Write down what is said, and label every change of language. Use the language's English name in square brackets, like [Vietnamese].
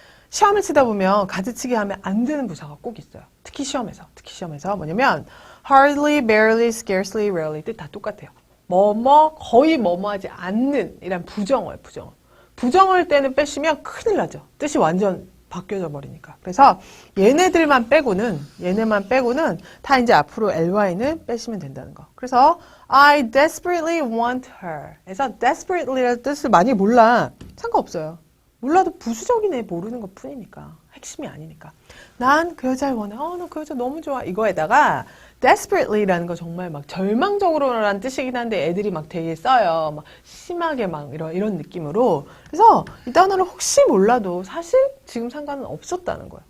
[Korean] 시험을 치다 보면 가지치기 하면 안 되는 부사가 꼭 있어요. 특히 시험에서 뭐냐면 hardly, barely, scarcely, rarely 뜻 다 똑같아요. 거의 하지 않는 이란 부정어예요, 부정어. 부정어일 때는 빼시면 큰일 나죠. 뜻이 완전 바뀌어져 버리니까. 그래서 얘네만 빼고는 다 이제 앞으로 ly는 빼시면 된다는 거. 그래서 [English] I desperately want her. [Korean] 그래서 desperately라는 뜻을 많이 몰라. 상관없어요. 몰라도 부수적이네 모르는 것 뿐이니까. 핵심이 아니니까. 난 그 여자를 원해. 나 그 여자 너무 좋아. 이거에다가 desperately라는 거 정말 막 절망적으로라는 뜻이긴 한데 애들이 막 되게 써요. 막 심하게 막 이런 느낌으로. 그래서 이 단어를 혹시 몰라도 사실 지금 상관은 없었다는 거예요.